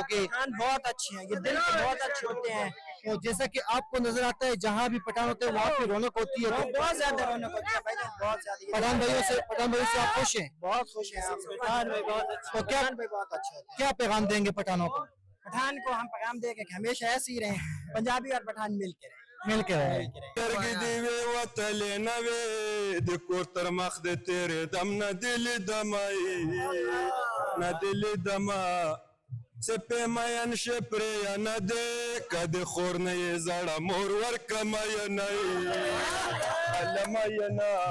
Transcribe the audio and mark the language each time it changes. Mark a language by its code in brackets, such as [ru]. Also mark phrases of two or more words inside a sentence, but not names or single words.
[ur] کہ پٹھان بہت اچھے ہیں، یہ دل کے بہت اچھے ہوتے ہیں۔ تو جیسا کہ آپ کو نظر آتا ہے جہاں بھی پٹھان ہوتے ہیں وہاں پہ رونق ہوتی ہے، تو بہت زیادہ رونق ہوتی ہے بھائی، بہت زیادہ. پٹھان بھائیوں سے آپ خوش ہیں? بہت خوش ہیں. پٹھان بھائی بہت اچھے، تو کیا بہت اچھے، کیا پیغام دیں گے پٹھانوں کو? پٹھان کو ہم پیغام دیں گے کہ ہمیشہ ایسے ہی رہیں، پنجابی اور پٹھان مل کے رہیں. [ps] سترګې دې وې وتلې نه وې د کور تر مخ د تېرې دم نه دې لیدمه نه دې لیدمه څه پې مین شې پرې نه دی که د خور نه یې زړه مور ورکه مینه هله مینه